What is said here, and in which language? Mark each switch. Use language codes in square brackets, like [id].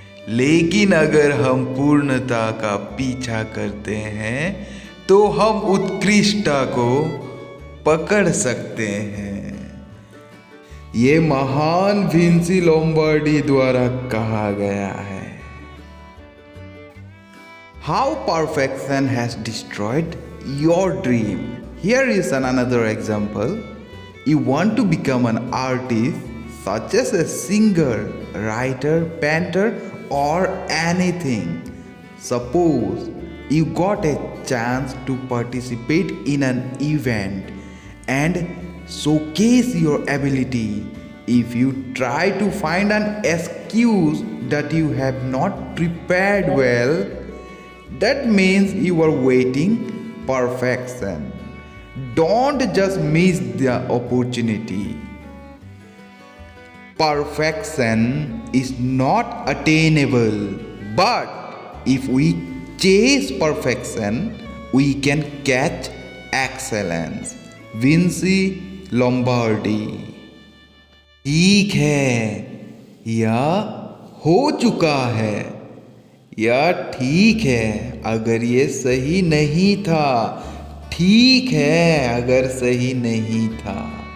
[hi] लेकिन अगर हम पूर्णता का पीछा करते हैं तो हम उत्कृष्टता को पकड़ सकते हैं। ये महान विंसी लोम्बार्डी द्वारा कहा गया है। [en] How perfection has destroyed your dream. Here is another example. You want to become an artist, such as a singer, writer, painter, or anything. Suppose you got a chance to participate in an event and showcase your ability. If you try to find an excuse that you have not prepared well, that means you are waiting perfection. Don't just miss the opportunity. Perfection is not attainable, but if we chase perfection, we can catch excellence. [hi] Vinci Lombardy. ठीक है, यह हो चुका है, या ठीक है अगर ये सही नहीं था, ठीक है अगर सही नहीं था।